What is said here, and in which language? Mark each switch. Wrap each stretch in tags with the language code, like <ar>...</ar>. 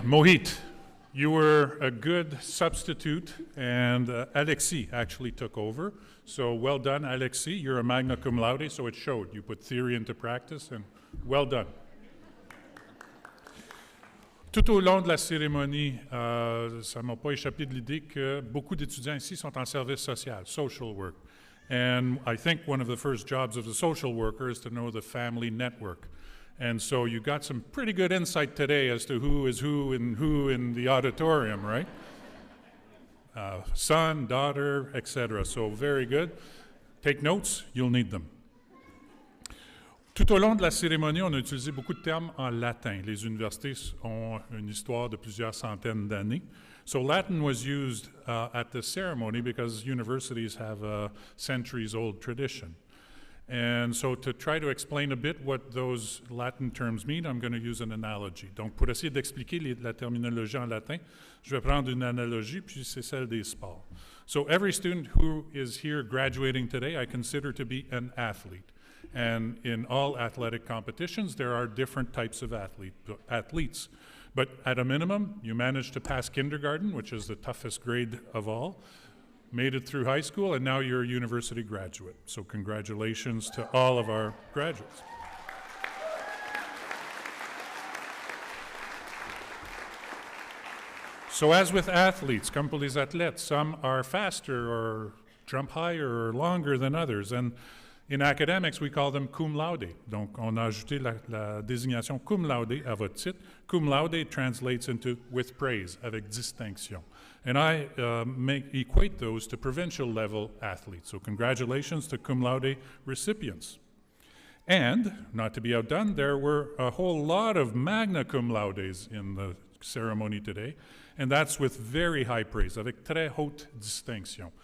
<en>Mohit, you were a good substitute, and Alexis actually took over. So, well done, Alexis. You're a magna cum laude, so it showed. You put theory into practice, and well done.</en> <fr>Tout au long de la cérémonie, ça ne m'a pas échappé de l'idée que beaucoup d'étudiants ici sont en service social,</fr> <en>social work. And I think one of the first jobs of the social worker is to know the family network. And so you got some pretty good insight today as to who is who in the auditorium, right? Son, daughter, etc. So very good. Take notes, you'll need them.</en> <fr>Tout au long de la cérémonie, on a utilisé beaucoup de termes en latin. Les universités ont une histoire de plusieurs centaines d'années.</fr> <en>So Latin was used at the ceremony because universities have a centuries-old tradition. And so to try to explain a bit what those Latin terms mean, I'm going to use an analogy.</en> <fr>Donc pour essayer d'expliquer la terminologie en latin, je vais prendre une analogie, puis c'est celle des sports.</fr> <en>So every student who is here graduating today, I consider to be an athlete. And in all athletic competitions, there are different types of athletes. But at a minimum, you managed to pass kindergarten, which is the toughest grade of all, made it through high school, and now you're a university graduate. So congratulations to all of our graduates. So as with athletes,</en> <fr>comme pour les athlètes,</fr> <en>some are faster or jump higher or longer than others. And in academics, we call them cum laude.</en> <fr>Donc, on a ajouté la désignation cum laude à votre titre.</fr> <en>Cum laude translates into with praise,</en> <fr>avec distinction.</fr> <en>And I equate those to provincial level athletes. So congratulations to cum laude recipients. And, not to be outdone, there were a whole lot of magna cum laudes in the ceremony today, and that's with very high praise,</en> <fr>avec très haute distinction.</fr>